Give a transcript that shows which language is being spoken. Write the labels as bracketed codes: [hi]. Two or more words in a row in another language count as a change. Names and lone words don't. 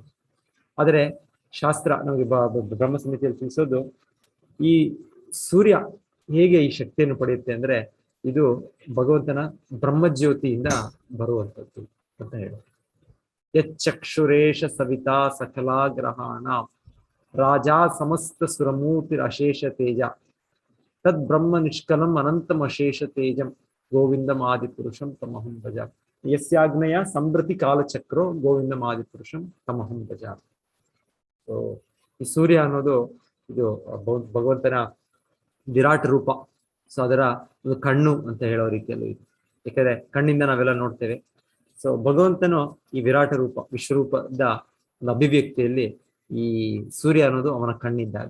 [kn] ಆದರೆ ಶಾಸ್ತ್ರ ನಮಗೆ ಬ್ರಹ್ಮ ಸಮಿತಿಯಲ್ಲಿ ತಿಳಿಸೋದು, ಈ ಸೂರ್ಯ ಹೇಗೆ ಈ ಶಕ್ತಿಯನ್ನು ಪಡೆಯುತ್ತೆ ಅಂದ್ರೆ ಇದು ಭಗವಂತನ ಬ್ರಹ್ಮಜ್ಯೋತಿಯಿಂದ ಬರುವಂಥದ್ದು ಅಂತ ಹೇಳಿ. [sa] ಯಚ್ಚಕ್ಷುರೇಶ ಸವಿತಾ ಸಕಲಾ ಗ್ರಹಾಣ ರಾಜಾ ಸಮಸ್ತ ಸುರಮೂರ್ತಿ ಅಶೇಷ ತೇಜ ತದ್ ಬ್ರಹ್ಮ ನಿಷ್ಕಲಂ ಅನಂತಂ ಅಶೇಷ ತೇಜಂ ಗೋವಿಂದಂ ಆದಿಪುರುಷಂ ತಮಹಂ ಭಜ. ಯಸ್ಯಾಗ್ನಯ ಸಂಭೃತಿ ಕಾಲಚಕ್ರೋ ಗೋವಿಂದಂ ಆದಿಪುರುಷಂ ತಮಹಂ ಭಜ. [kn] ಸೊ ಈ ಸೂರ್ಯ ಅನ್ನೋದು ಇದು ಭಗವಂತನ ವಿರಾಟ್ ರೂಪ. ಸೊ ಅದರ ಒಂದು ಕಣ್ಣು ಅಂತ ಹೇಳೋ ರೀತಿಯಲ್ಲಿ ಇದೆ. ಯಾಕಂದ್ರೆ ಕಣ್ಣಿಂದ ನಾವೆಲ್ಲ ನೋಡ್ತೇವೆ. ಸೊ ಭಗವಂತನು ಈ ವಿರಾಟ ರೂಪ, ವಿಶ್ವರೂಪದ ಒಂದು ಅಭಿವ್ಯಕ್ತಿಯಲ್ಲಿ ಈ ಸೂರ್ಯ ಅನ್ನೋದು ಅವನ ಕಣ್ಣಿದ್ದಾಗ.